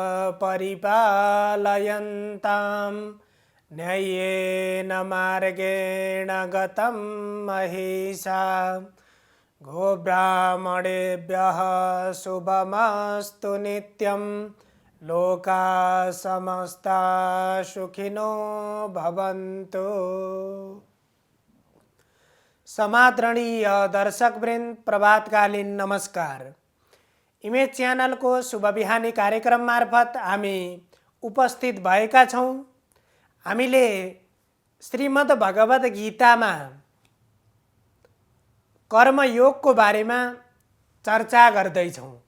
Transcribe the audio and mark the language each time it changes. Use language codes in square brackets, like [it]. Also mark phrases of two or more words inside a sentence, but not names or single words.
[sa] परिपालयन्तां न्याय्येन मार्गेण गतं महिषा गोब्राह्मणेभ्यः शुभमस्तु नित्यं लोकाः समस्ताः सुखिनो भवन्तु। [ne] समादरणीय दर्शकवृन्द, प्रभातकालीन नमस्कार। इमेज च्यानल को शुभ बिहानी कार्यक्रम मार्फत हामी उपस्थित भएका छौं। हामीले श्रीमद् भगवत गीतामा कर्मयोगको बारेमा चर्चा गर्दैछौं।